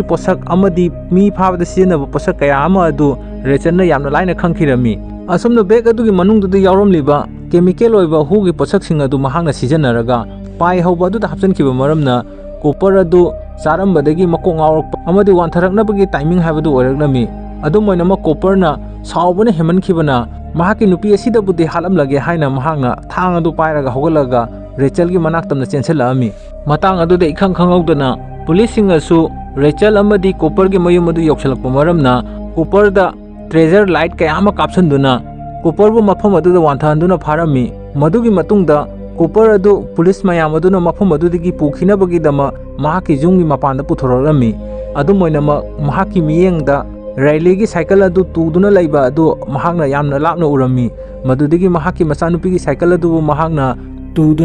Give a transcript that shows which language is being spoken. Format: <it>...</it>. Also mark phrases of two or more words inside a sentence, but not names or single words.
<mni>पोसक अमदी मी फाबदा सिजनबा पोसक कया अमा अदु रेचलना यामना लाइना खंखिरमी असुमनो बेग अदुगी मनुंगदुदा यावरमलिबा केमिकल ओइबा हुगी पोसकसिंग अदु महाकना सिजनरगा पाइ हौबा अदुदा हपचनखिबा मरमना कोपर अदु चारमबदगी मकों ngawrok amadi wantaraknabagi timing haibadu oiraklami adumoinama koperna saubana hemankhibana mahaki nupi asida budi halamlage haina mahanga thang adu pairaga hogalaga Rachel gi manaktamna chenselami matang adu de ikhang khangawdana police singasu Rachel amadi koper gi mayum adu yoksalakpa maramna koper da</mni> <en>treasure light</en> <mni>kayama kapsanduna koper bu mafam adu da wanthanduna pharami madugi matungda कोपर अदु पुलिस मयाम अदुना मफम अदुदगी पुखिनबगी दमा महाकी जुंगी मपानदा पुथोरलमी अदुमोइनम महाकी मियेंगदा रैलीगी साइकिल अदु तुदुना लैबा अदु महागना यामना लापना उरमी मदुदगी महाकी मचानुपीगी साइकिल अदु महागना तुदुना</mni>